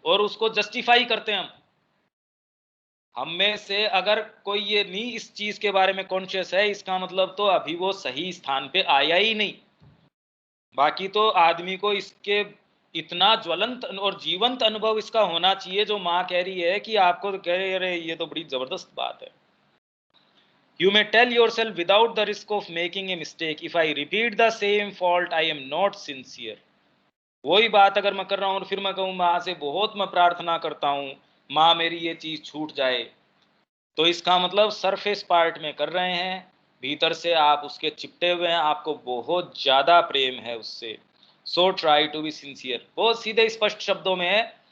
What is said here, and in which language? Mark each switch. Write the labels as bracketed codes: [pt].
[hi] और उसको जस्टिफाई करते हैं हम में से अगर कोई ये नहीं इस चीज के बारे में कॉन्शियस है, इसका मतलब तो अभी वो सही स्थान पे आया ही नहीं। बाकी तो आदमी को इसके इतना ज्वलंत और जीवंत अनुभव इसका होना चाहिए, जो माँ कह रही है कि आपको तो कह रहे अरे ये तो बड़ी जबरदस्त बात है। [en] You may tell yourself without the risk of making a mistake, if I repeat the same fault, I am not sincere। [hi] वही बात अगर मैं कर रहा हूं और फिर मैं कहूं माँ से बहुत मैं प्रार्थना करता हूं, माँ मेरी ये चीज छूट जाए, तो इसका मतलब सरफेस पार्ट में कर रहे हैं, भीतर से आप उसके चिपटे हुए हैं, आपको बहुत ज्यादा प्रेम है उससे। [en] So try to be sincere. [hi] बहुत सीधे स्पष्ट शब्दों में है